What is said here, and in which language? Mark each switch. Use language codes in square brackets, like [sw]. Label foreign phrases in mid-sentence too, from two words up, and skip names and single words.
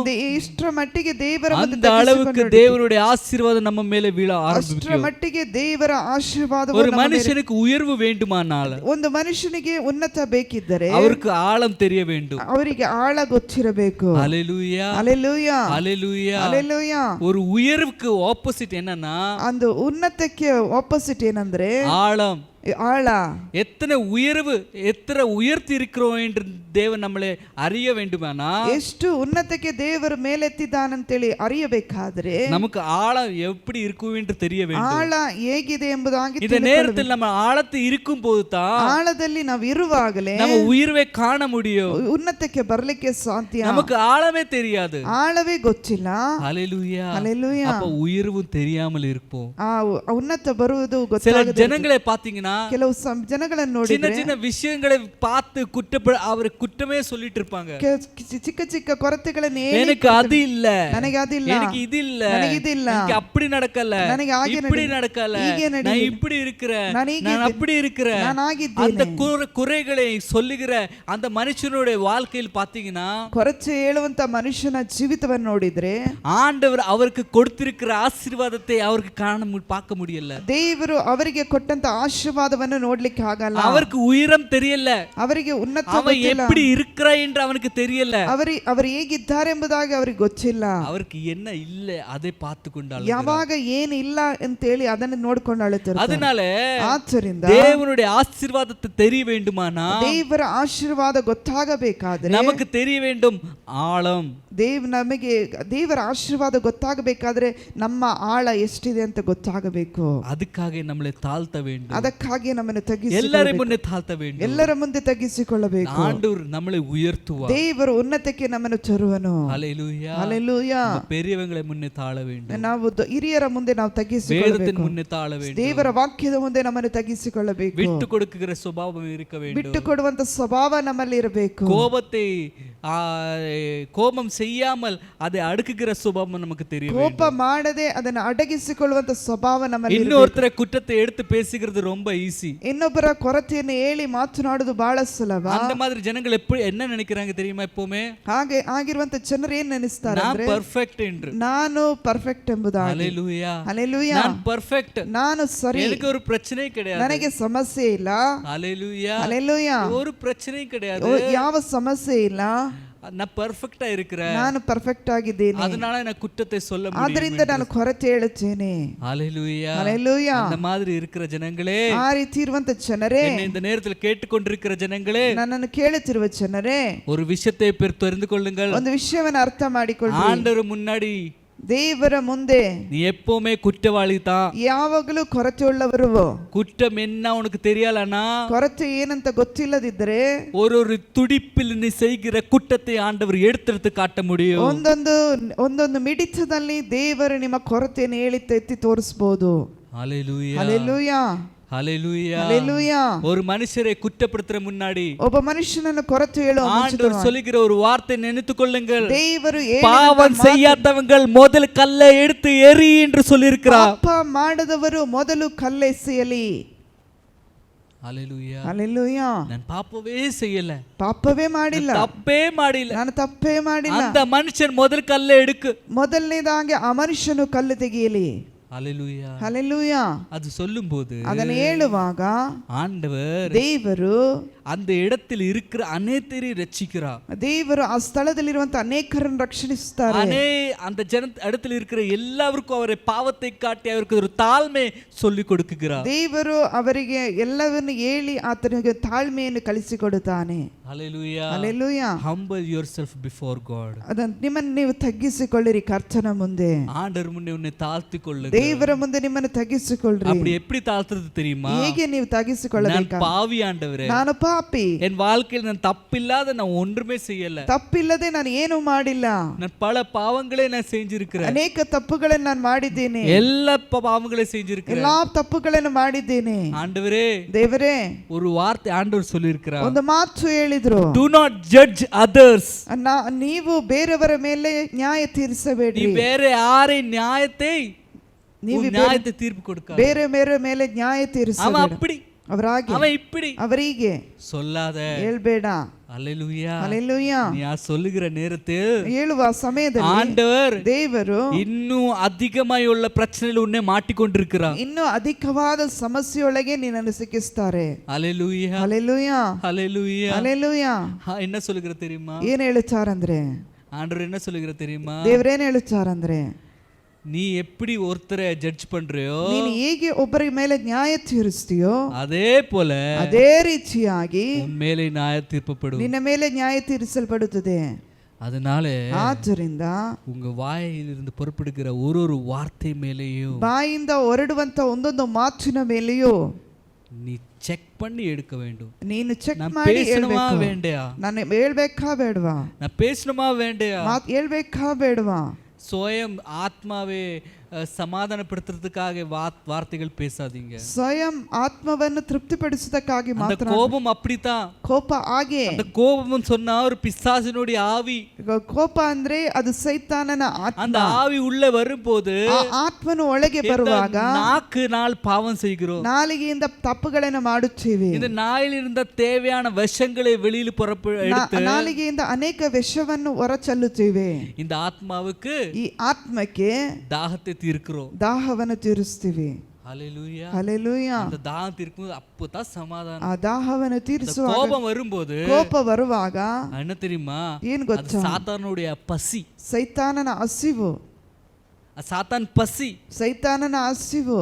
[kn] ಇಷ್ಟರ ಮಟ್ಟಿಗೆ ದೇವರ ಮುಂದೆ [ta] அந்த அளவுக்கு தேவனுடைய ஆசீர்வாதம் நம்ம மேலே வீழ [kn] ಅಷ್ಟರ [ta] ஆரம்பிக்கும். [kn] ಮಟ್ಟಿಗೆ ದೇವರ ಆಶೀರ್ವಾದ. [ta] ஒரு மனுஷனுக்கு உயர்வு வேண்டுமானால் [kn] ಒಂದು ಮನುಷ್ಯನಿಗೆ ಉನ್ನತ ಬೇಕಿದ್ದರೆ [ta] அவருக்கு ஆழம் தெரிய வேண்டும். [kn] ಅವರಿಗೆ ಆಳ ಗೊತ್ತಿರಬೇಕು. [ta] ஹல்லேலூயா. [kn] ಹಲ್ಲೆಲೂಯಾ. [ta] ஹல்லேலூயா. [kn] ಹಲ್ಲೆಲೂಯಾ. [ta] ஒரு உயர்வுக்கு ஆப்போசிட் என்னன்னா, [kn] ಒಂದು ಉನ್ನತಕ್ಕೆ ಆಪೋಸಿಟ್ ಏನಂದ್ರೆ [ta] ஆழம். [kn] ಆಳ. [ta] எத்தனை உயர்வு, எத்தனை உயர்த்தி இருக்கிறோம் என்று தேவன் நம்மளை அறிய வேண்டுமானா, [kn] ಎಷ್ಟು ಉನ್ನತಕ್ಕೆ ದೇವರು ಮೇಲೆತ್ತಿದ್ದಾನಂತೇಳಿ ಅರಿಯಬೇಕಾದ್ರೆ [ta] நமக்கு ஆழம் எப்படி இருக்கும் என்று தெரிய வேண்டும். [kn] ಆಳ ಹೇಗಿದೆ ಎಂಬುದಾಗಿ [ta] இந்த நேரத்தில் நம்ம ஆழத்தில் இருக்கும் போது தான் [kn] ಆಳದಲ್ಲಿ ನಾವು ಇರುವಾಗಲೇ [ta] நம்ம உயர்வை காண முடியும். [kn] ಉನ್ನತಕ್ಕೆ ಬರಲಿಕ್ಕೆ ಸಾಧ್ಯ. [ta] நமக்கு ஆழமே தெரியாது. [kn] ಆಳವೇ ಗೊತ್ತಿಲ್ಲ. [ta] ஹல்லேலூயா. [kn] ಹಲ್ಲೆಲೂಯಾ. [ta] அப்ப உயர்வும் தெரியாமல் இருப்போம். [kn] ಆ ಉನ್ನತ ಬರುವುದು [ta] சில [kn] ಗೊತ್ತಾಗದೆ [ta] ஜனங்களை பாத்தீங்கன்னா, [kn] ಕೆಲವು ಜನಗಳನ್ನು [ta] சின்ன [kn] ನೋಡಿದ್ರೆ [ta] சின்ன விஷயங்களை பார்த்து அவர் குற்றமே சொல்லிட்டு இருப்பாங்க. [kn] ಚಿಕ್ಕ ಚಿಕ್ಕ ಕೊರತೆಗಳನ್ನು [ta] எனக்கு அது இல்ல, [kn] ನನಗೆ ಅದಿಲ್ಲ, [ta] எனக்கு இது இல்ல, [kn] ನನಗೆ ಇದಿಲ್ಲ, [ta] எனக்கு அப்படி நடக்கல, [kn] ನನಗೆ ಹಾಗೆ [ta] இப்படி நடக்கல, நான் இப்படி இருக்கிறேன், நான் அப்படி இருக்கிறேன், [kn] ನಾನು ಆಗಿದ್ದೇನೆ. [ta] அந்த குறைகளை சொல்லுகிற அந்த மனுஷனுடைய வாழ்க்கையில் பாத்தீங்கன்னா, [kn] ಕೊರಚೆ ಹೇಳುವಂತ ಮನುಷ್ಯನ ಜೀವಿತವನ್ನು ನೋಡಿದ್ರೆ [ta] ஆண்டவர் அவருக்கு கொடுத்திருக்கிற ஆசீர்வாதத்தை அவருக்கு பார்க்க முடியல. [kn] ದೇವರು ಅವರಿಗೆ ಕೊಟ್ಟಂತ ಆಶೀರ್ವಾದ ಆಶೀರ್ವಾದವನ್ನು ನೋಡ್ಲಿಕ್ಕೆ ಆಗಲ್ಲ. [ta] அவருக்கு உயரம் தெரியல, [kn] ಅವರಿಗೆ ಉನ್ನತ [ta] அவன் [kn] ಗೊತ್ತಿಲ್ಲ. [ta] எப்படி இருக்கிறா என்று அவனுக்கு தெரியல, [kn] ಅವರು ಹೇಗಿದ್ದಾರೆ ಎಂಬುದಾಗಿ ಅವರಿಗೆ ಗೊತ್ತಿಲ್ಲ. [ta] அவருக்கு என்ன இல்ல அதை பார்த்து கொண்டாள். [kn] ಯಾವಾಗ ಏನಿಲ್ಲ ಅಂತೇಳಿ ಅದನ್ನು ನೋಡ್ಕೊಂಡು ಅಳುತ್ತಾರೆ. [ta] அதனால [kn] ಆದ್ದರಿಂದ [ta] தேவனுடைய ஆசீர்வாதத்தை தெரிய வேண்டுமானா, [kn] ದೇವರ ಆಶೀರ್ವಾದ ಗೊತ್ತಾಗಬೇಕಾದ್ರೆ [ta] நமக்கு தெரிய வேண்டும் ஆழம். [kn] ನಮಗೆ ದೇವರ ಆಶೀರ್ವಾದ ಗೊತ್ತಾಗಬೇಕಾದ್ರೆ ನಮ್ಮ ಆಳ ಎಷ್ಟಿದೆ ಅಂತ ಗೊತ್ತಾಗಬೇಕು. [ta] அதுக்காக நம்மளை தாழ்த்த வேண்டும், [kn] ಅದಕ್ಕಾಗಿ ನಮ್ಮನ್ನು ಎಲ್ಲರ ಮುಂದೆ [ta] தாழ்த்த வேண்டும், [kn] ಎಲ್ಲರ ಮುಂದೆ ತಗ್ಗಿಸಿಕೊಳ್ಳಬೇಕು. [ta] ஆண்டவர் நம்மளை உயர்த்துவார். [kn] ದೇವರು ಉನ್ನತಕ್ಕೆ ನಮ್ಮನ್ನು ತರುವನು. [ta] ஹல்லேலூயா. [kn] ಹಲ್ಲೆಲೂಯಾ. [ta] பெரியவங்களை முன்னே தாழ வேண்டும், [kn] ನಾವು ಹಿರಿಯರ ಮುಂದೆ ನಾವು [ta] வேதத்தின் [kn] ತಗ್ಗಿಸಿಕೊಳ್ಳಬೇಕು. [ta] முன்னே தாழ வேண்டும், [kn] ದೇವರ ವಾಕ್ಯದ ಮುಂದೆ ನಮ್ಮನ್ನು ತಗ್ಗಿಸಿಕೊಳ್ಳಬೇಕು. [ta] விட்டு கொடுக்குகிற சுபாவம் இருக்க வேண்டும், [kn] ಬಿಟ್ಟು ಕೊಡುವಂತ ಸ್ವಭಾವ ನಮ್ಮಲ್ಲಿ ಇರಬೇಕು. [ta] கோபத்தை கோபம் செய்யாமல் அதை அடுக்குகிற சுபாவம் நமக்கு தெரிய வேண்டும். [kn] ಕೋಪ ಮಾಡದೆ ಅದನ್ನು ಅಡಗಿಸಿಕೊಳ್ಳುವಂತ ಸ್ವಭಾವ ನಮ್ಮಲ್ಲಿ ಇರಬೇಕು. [ta] இன்னொருத்தர குற்றத்தை எடுத்து பேசுகிறது ரொம்ப ஈஸி. [kn] ಇನ್ನೊಬ್ಬರ ಕೊರತೆಯನ್ನು ಹೇಳಿ ಮಾತನಾಡುವುದು ಬಹಳ ಸುಲಭ. [ta] அந்த மாதிரி ஜனங்கள் எப்படி என்ன நினைக்கிறாங்க தெரியுமா? எப்பவுமே [kn] ಹಾಗೆ ಆಗಿರುವಂತ ಜನರು ಏನ್ ನೆನೆಸ್ತಾರೆ [ta] நான் [kn] ಅಂದ್ರೆ [ta] ಪರ್ಫೆಕ್ಟ್ என்று. [kn] ನಾನು ಪರ್ಫೆಕ್ಟ್ ಎಂಬುದಾಗಿ. [ta] ஹல்லேலೂயா. [kn] ಹಲ್ಲೆಲೂಯಾ. [ta] நான் பர்ஃபெக்ட், [kn] ನಾನು ಸರಿ, [ta] எனக்கு ஒரு பிரச்சனை கிடையாது. [kn] ನನಗೆ ಸಮಸ್ಯೆ ಇಲ್ಲ. [ta] ஹல்லேலூயா. [kn] ಹಲ್ಲೆಲೂಯಾ. [ta] ஒரு பிரச்சனை கிடையாது, [kn] ಯಾವ ಸಮಸ್ಯೆ ಇಲ್ಲ. [ta] நான் பர்ஃபெக்ட்டா இருக்கிறேன், [kn] ನಾನು ಪರ್ಫೆಕ್ಟ್ ಆಗಿದ್ದೇನೆ, [ta] அதனால நான் குற்றத்தை சொல்ல முடியும். [kn] ಆದ್ರಿಂದ ನಾನು ಕೊರತೆ ಹೇಳುತ್ತೇನೆ. [ta] ஹல்லேலூயா. [kn] ಹಲ್ಲೆಲೂಯಾ. [ta] அந்த மாதிரி இருக்கிற ஜனங்களே, [kn] ಆ ರೀತಿ ಇರುವಂತ ಜನರೇ, [ta] என்னை இந்த நேரத்தில் கேட்டுக்கொண்டிருக்கிற ஜனங்களே, [kn] ನನ್ನನ್ನು ಕೇಳುತ್ತಿರುವ ಜನರೇ, [ta] ஒரு விஷயத்தை தெரிந்து கொள்ளுங்கள். [kn] ಒಂದು ವಿಷಯವನ್ನು ಅರ್ಥ ಮಾಡಿಕೊಳ್ಳಿ. [ta] ஆண்டவர் முன்னாடி [kn] ದೇವರ ಮುಂದೆ [ta] நீ எப்பவுமே குற்றவாளி தான். [kn] ಯಾವಾಗಲೂ ಕೊರತೆ ಉಳ್ಳವರು. [ta] குற்றம் என்ன உனக்கு தெரியலனா, [kn] ಕೊರತೆ ಏನಂತ ಗೊತ್ತಿಲ್ಲದಿದ್ದರೆ [ta] ஒரு துடிப்பில் நீ செய்கிற குற்றத்தை ஆண்டவர் எடுத்து காட்ட முடியும். [kn] ಒಂದೊಂದು ಮಿಡಿತದಲ್ಲಿ ದೇವರು ನಿಮ್ಮ ಕೊರತೆಯನ್ನು ಎತ್ತಿ ತೋರಿಸಬಹುದು. [ta] ஹல்லேலூயா. [kn] ಹಲ್ಲೆಲೂಯಾ. [ta] ஹல்லேலூயா. [kn] ಹಲ್ಲೆಲೂಯಾ. [ta] ஒரு மனுஷரை குற்றப்படுத்துற முன்னாடி [kn] ಒಬ್ಬ ಮನುಷ್ಯನನ್ನು ಕೊರತೆ ಹೇಳುವ [ta] ஆண்டவர் சொல்லுகிற ஒரு வார்த்தை நினைத்துக் கொள்ளுங்கள். [kn] ದೇವರು [ta] பாவம் செய்யாதவங்கள் முதல் கல்லை எடுத்து எறி என்று சொல்லியிருக்கிறார். [kn] ಪಾಪ ಮಾಡದವರು ಮೊದಲು ಕಲ್ಲೆಸೆಯಲಿ. [ta] ஹல்லேலூயா. [kn] ಹಲ್ಲೆಲೂಯಾ. [ta] நான் பாப்பவே செய்யல, [kn] ಪಾಪವೇ ಮಾಡಿಲ್ಲ, [ta] தப்பே ಮಾಡಿಲ್ಲ, [kn] ನಾನು ತಪ್ಪೇ ಮಾಡಿಲ್ಲ. [ta] அந்த மனுஷன் முதல் கல்லை எடுக்கு. [kn] ಮೊದಲನೇದಾಗಿ ಆ ಮನುಷ್ಯನು ಕಲ್ಲು ತೆಗೆಯಲಿ. [ta] ஹல்லேலூயா. [kn] ಹಲ್ಲೆಲೂಯಾ. [ta] அது சொல்லும்போது [kn] ಅದನ್ನು ಹೇಳುವಾಗ [ta] ஆண்டவர் [kn] ದೇವರು [ta] அந்த இடத்தில் இருக்கிற அநேகரை ரட்சிக்கிறார். [kn] ದೇವರು ಆ ಸ್ಥಳದಲ್ಲಿರುವಂತ ಅನೇಕರನ್ನು ರಕ್ಷಿಸುತ್ತಾರೆ. [ta] அந்த இடத்தில் இருக்கிற எல்லாருக்கும் அவர பாவத்தை காட்டி அவரிகெ ஒரு தாழ்மை சொல்லி கொடுக்குகிறார். [kn] ದೇವರು ಅವರಿಗೆ ಎಲ್ಲವನ್ನು ಹೇಳಿ ಆತನಿಗೆ ತಾಳ್ಮೆಯನ್ನು ಕಲಿಸಿಕೊಡುತ್ತಾನೆ. ಹಲ್ಲೆಲೂಯಾ. ಹಲ್ಲೆಲೂಯಾ. [en] Humble yourself before God. [kn] ನಿಮ್ಮನ್ನು ನೀವು ತಗ್ಗಿಸಿಕೊಳ್ಳಿರಿ ಕರ್ತನ ಮುಂದೆ. [ta] ஆண்டவர் முன்னே உன்னை தாழ்த்திಕೊಳ್ಳு. [kn] ದೇವರ ಮುಂದೆ ನಿಮ್ಮನ್ನು ತಗ್ಗಿಸಿಕೊಳ್ಳ್ರಿ. [ta] அப்படி எப்படி தாழ்த்துறது தெரியுமா? [kn] ಹೇಗೆ ನೀವು ತಗ್ಗಿಸಿಕೊಳ್ಳಬೇಕು? [ta] நான் பாவி ஆண்டவரே, [kn] ನಾನು ಪಾಪಿ, [ta] என் வாழ்க்கையில் நான் தப்பில்லாத நான் ஒன்றுமே செய்யல, [kn] ತಪ್ಪಿಲ್ಲದೆ ನಾನು ಏನು ಮಾಡಿಲ್ಲ, [ta] நான் பல பாவங்களே நான் செஞ்சிருக்கிறேன், [kn] ಅನೇಕ ತಪ್ಪುಗಳನ್ನು ನಾನು ಮಾಡಿದ್ದೇನೆ, [ta] எல்லா பாவங்களையும் செஞ்சிருக்கிறேன், [kn] ಎಲ್ಲಾ ತಪ್ಪುಗಳನ್ನು ಮಾಡಿದ್ದೇನೆ. [ta] ஆண்டவரே, [kn] ದೇವರೇ, [ta] ஒரு வார்த்தை ஆண்டவர் சொல்லியிருக்கிறார். [kn] ಒಂದು ಮಾತು ಹೇಳಿದ್ರು, [en] do not judge others. [kn] ನೀವು ಬೇರೆಯವರ ಮೇಲೆ ನ್ಯಾಯ ತೀರಿಸಬೇಡಿ. [ta] நீ வேற யாரை நியாயத்தை தீர்ப்பு கொடுக்க, [kn] ಬೇರೆ ಬೇರೆ ಮೇಲೆ ನ್ಯಾಯ ತೀರಿಸಬೇಡ. [ta] அவன் அப்படி, [kn] ಅವರಾಗಿ, [ta] அவன் இப்படி [kn] ಅವರಿಗೆ [ta] சொல்லாத. [kn] ಹೇಳ್ಬೇಡ. [ta] ஹல்லேலூயா. [kn] ಹಲ್ಲೆಲೂಯಾ. [ta] நீ சொல்லுகிற நேரத்தில் [kn] ಹೇಳುವ ಸಮಯದಲ್ಲಿ [ta] ஆண்டவர் [kn] ದೇವರು [ta] இன்னும் அதிகமாயுள்ள பிரச்சனையில் உன்னை மாட்டிக்கொண்டிருக்கிறார். [kn] ಇನ್ನೂ ಅಧಿಕವಾದ ಸಮಸ್ಯೆಯೊಳಗೆ ನಿನ್ನನ್ನು ಸಿಕ್ಕಿಸ್ತಾರೆ. [ta] ஹல்லேலூயா. [kn] ಹಲ್ಲೆಲೂಯಾ. [ta] ஹல்லேலூயா. [kn] ಹಲ್ಲೆಲೂಯಾ. [ta] என்ன சொல்லுகிற தெரியுமா? [kn] ಏನ್ ಹೇಳುತ್ತಾರಂದ್ರೆ, [ta] ஆண்டவர் என்ன சொல்லுகிற தெரியுமா? [kn] ದೇವರೇನ್ ಹೇಳುತ್ತಾರಂದ್ರೆ, [ta] நீ எப்படி ஒருத்தரை ஜட்ஜ் பண்றியோ, [kn] ನೀನು ಹೇಗೆ ಒಬ್ಬರ ಮೇಲೆ ನ್ಯಾಯ ತೀರಿಸ್ತೀಯೋ [ta] அதே போல [kn] ಅದೇ ರೀತಿಯಾಗಿ [ta] உன் மேலே நியாய தீர்ப்பப்படும். [kn] ನಿನ್ನ ಮೇಲೆ ನ್ಯಾಯ ತೀರಿಸಲ್ಪಡುತ್ತದೆ. [ta] அதனால [kn] ಆದ್ದರಿಂದ [ta] உங்க வாயிலிருந்து புறப்படுகிற ஒரு வார்த்தை மேலேயும், [kn] ಬಾಯಿಂದ ಹೊರಡುವಂತ ಒಂದೊಂದು ಮಾತಿನ ಮೇಲೆಯೂ [ta] நீ ಚೆಕ್ பண்ணி எடுக்க வேண்டும். [kn] ನೀನು ಚೆಕ್ [ta] நான் [kn] ಮಾಡಿ [ta] பேசணுமா [kn] ಹೇಳ್ಬೇಕು. [ta] வேண்டியா? [kn] ನಾನು ಹೇಳ್ಬೇಕಾ ಬೇಡವಾ? [ta] நான் பேசணுமா வேண்டியா? [kn] ಮಾತು ಹೇಳ್ಬೇಕಾ ಬೇಡವಾ? ಸ್ವಯಂ ಆತ್ಮವೇ ಸಮಾಧಾನಪಡಿಸುವುದಕ್ಕಾಗಿ ವಾರ್ತೆಗಳು பேசாதீங்க. ಸ್ವಯಂ ಆತ್ಮವನ್ನು ತೃಪ್ತಿಪಡಿಸುವುದಕ್ಕಾಗಿ ಮಾತ್ರ. [ta] கோபம் அப்படித்தான். [kn] ಕೋಪ ಹಾಗೆ. [ta] அந்த கோபம் சொன்னா ஒரு பிசாசினுடைய ஆவி. [kn] ಕೋಪ ಅಂದ್ರೆ ಅದು ಸೈತಾನನ ಆತ್ಮ. [ta] அந்த ஆவி உள்ளே வரும்போது [kn] ಆ ಆತ್ಮನು ಒಳಗೆ ಬರುವಾಗ [ta] நாள் பாவம் செய்கிறோம், [kn] ನಾಲಿಗೆಯಿಂದ ತಪ್ಪುಗಳನ್ನು ಮಾಡುತ್ತೇವೆ. [ta] இந்த நாயிலிருந்த தேவையான விஷங்களை வெளியில் எடுத்து [kn] ನಾಲಿಗೆಯಿಂದ ಅನೇಕ ವಿಷವನ್ನು ಹೊರಚೆಲ್ಲುತ್ತೇವೆ. [ta] இந்த ஆத்மாவுக்கு, [kn] ಈ ಆತ್ಮಕ್ಕೆ [ta] தாகத்தை தீர்க்கிறோம். [kn] ದಾಹವನ್ನು ತೀರಿಸ್ತೀವಿ. [ta] ஹalleluya ஹalleluya. அந்த தாகம் தீர்க்கும்போது அப்பதான் சமாதானம். [kn] ಆ ದಾಹವನ್ನು ತೀರಿಸುವಾಗ, [ta] கோபம் வரும்போது [kn] ಕೋಪ ಬರುವಾಗ [ta] என்ன தெரியுமா, [kn] ಏನ್ [ta] அது [kn] ಗೊತ್ತಾ, [ta] சாத்தானுடைய பசி. [kn] ಸೈತಾನನ ಹಸಿವು, [ta] சாத்தான் பசி. [kn] ಸೈತಾನನ ಹಸಿವು.